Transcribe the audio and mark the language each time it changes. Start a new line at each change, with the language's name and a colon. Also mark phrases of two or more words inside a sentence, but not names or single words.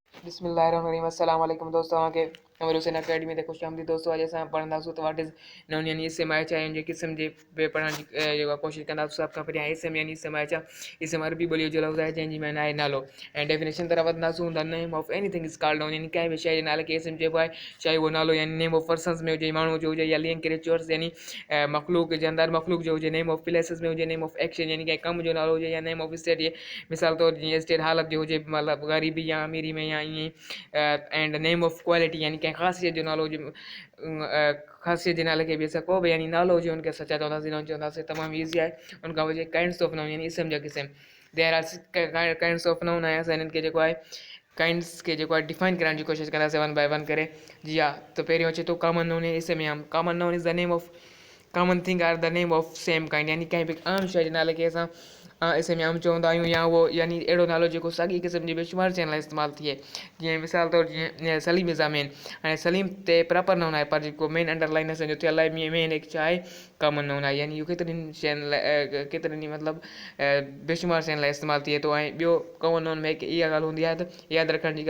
Sindhi: बिस्मिल्लाहिर्रहमानिर्रहीम
Arabic: السلام عليكم
Sindhi: दोस्तों के हमारे हुसैन अकेडमी ते खुश आमदी दोस्तों अॼु असां पढ़ंदासीं त
English: what is noun
Sindhi: यानी इसम आहे छा जे क़िस्म जे पे पढ़ण जी जेका कोशिशि कंदासीं सभ खां पहिरियां इसम यानी इसम आहे छा इसम अरबी ॿोलीअ जो लफ़्ज़ आहे जंहिंजी माना आहे नालो ऐं डेफिनेशन तरफ़ वधंदासीं
English: the name of anything is called noun
Sindhi: यानी कंहिं बि शइ जे नाले खे इसम चइबो आहे चाहे उहो नालो यानी
English: name of persons
Sindhi: में हुजे माण्हू जो हुजे या
English: living creatures
Sindhi: यानी मखलूक जे अंदरि मखलूक जो हुजे
English: name of places
Sindhi: में हुजे
English: name of action
Sindhi: यानी कंहिं कम जो नालो हुजे या
English: name of state
Sindhi: ये मिसाल तौर जीअं स्टेट हालत जो हुजे मतिलबु ग़रीबी या अमीरी में या ईअं
English: and name of quality
Sindhi: यानी कंहिं ख़ासियत जो नालो हुजे ख़ासियत जे नाले खे बि असां को बि यानी नालो हुजे हुनखे असां छा चवंदासीं नॉन चवंदासीं तमामु ईज़ी आहे उनखां पोइ
English: kinds of noun
Sindhi: यानी इसम जा क़िस्म
English: there are kinds of noun
Sindhi: आहे असां हिननि खे जेको आहे काइंड्स के जेको आहे डिफाइन करण जी कोशिशि कंदासीं
English: one by one
Sindhi: करे जी हा त पहिरियों अचे थो
English: common noun
Sindhi: इसम आम
English: common noun is the name of common thing or the name of same kind
Sindhi: यानी कंहिं बि आम शइ जे नाले खे असां इसम आम चवंदा आहियूं या उहो यानी अहिड़ो नालो जेको साॻी क़िस्म जी बेशुमार शयुनि लाइ इस्तेमालु थिए जीअं मिसाल तौरु जीअं
English: Saleem is man
Sindhi: हाणे सलीम ते
English: proper noun
Sindhi: आहे पर जेको
English: man underline
Sindhi: असांजो थियल आहे मेन हिकु छा आहे
English: common noun
Sindhi: आहे यानी इहो केतिरनि शयुनि लाइ केतिरनि मतिलबु बेशुमार शयुनि लाइ इस्तेमालु थिए थो ऐं ॿियो
English: common noun
Sindhi: में हिकु इहा ॻाल्हि हूंदी आहे त यादि रखण जी